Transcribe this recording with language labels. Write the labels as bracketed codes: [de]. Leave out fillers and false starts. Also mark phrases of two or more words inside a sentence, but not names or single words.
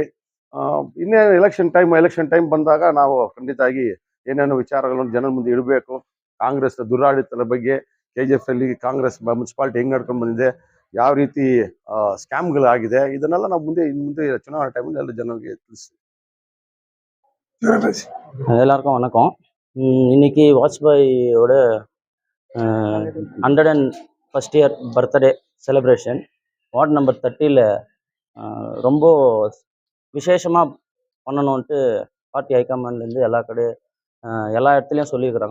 [kn] ಇನ್ನೇ [en] election time [kn] ಬಂದಾಗ ನಾವು ಖಂಡಿತ ಆಗಿ ಏನೇನೋ ವಿಚಾರಗಳನ್ನು ಜನರ ಮುಂದೆ ಇಡಬೇಕು. ಕಾಂಗ್ರೆಸ್ ದುರಾಡಳಿತದ ಬಗ್ಗೆ, KGF ಅಲ್ಲಿ ಕಾಂಗ್ರೆಸ್ ಮುನ್ಸಿಪಾಲಿಟಿ ಹೆಂಗ್ ನಡ್ಕೊಂಡು ಬಂದಿದೆ, ಯಾವ ರೀತಿ ಸ್ಕ್ಯಾಮ್ಗಳಾಗಿದೆ, ಇದನ್ನೆಲ್ಲ ನಾವು ಮುಂದೆ ಚುನಾವಣೆ ಟೈಮಲ್ಲಿ ಎಲ್ಲ ಜನರಿಗೆ ತಿಳಿಸ್ತೀವಿ. [ta] எல்லாருக்கும் வணக்கம். இன்னைக்கு வாஜ்பாயோட 101st [en] year birthday celebration ward number [ta] 30ல் ரொம்ப விசேஷமாக பண்ணணுன்ட்டு பார்ட்டி ஹைகமாண்ட்லேருந்து எல்லா இடத்துலையும் சொல்லியிருக்கிறாங்க.